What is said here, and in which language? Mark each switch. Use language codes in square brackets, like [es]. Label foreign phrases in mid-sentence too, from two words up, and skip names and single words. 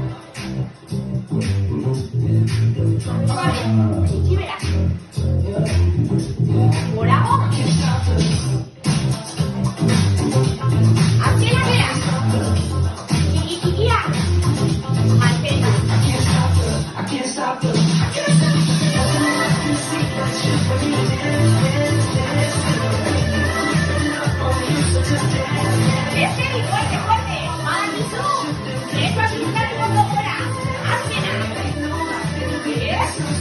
[eu] Vale, txiki bera. Gorago. Azkena bera. Txiki txikia. Mantendu. [en] I can't stop the [eu] Beste bi, [es] fuerte, fuerte. [eu] Badakizu. Besoa pintzatu ondo gora.